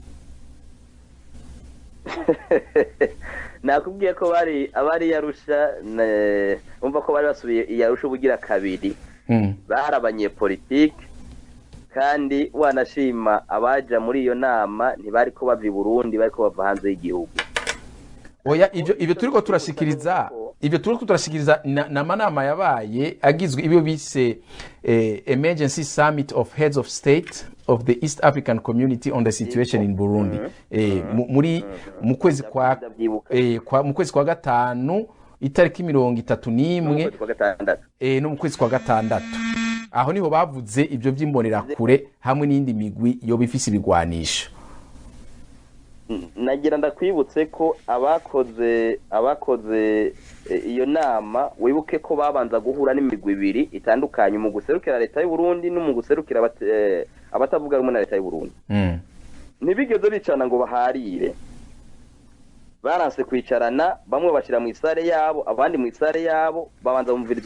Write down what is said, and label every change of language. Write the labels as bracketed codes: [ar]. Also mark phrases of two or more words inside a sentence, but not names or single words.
[rn] nakubwiye ko abari yarusha umva ko bari basubiye yarusha ubugira kabiri bari abanyepolitike kandi wanashima abaja muri iyo nama ntibari ko bava i Burundi bari ko bava hanze y'igihugu oya ivyo turiko turashikiriza na manama yabaye agizwe ibyo bise [en] emergency summit of heads of state of the East African Community on the situation in Burundi [rn] mu kwezi kwa gatanu itariki 31 no mu kwezi kwa gatandatu aho niho bavuze ibyo by'imbonera kure hamwe n'indi migwi yo bifise ibigwanisho nagira ndakwibutse ko abakoze iyo nama wibuke ko babanza guhura n'imigwi ibiri itandukanye mu guserukira leta y'u Burundi no mu guserukira abatavuga rumwe na leta y'u Burundi ntibigeze bicana ngo baharire baranse kwicarana bamwe bashira mu isare yabo abandi mu isare yabo babanza bumviriza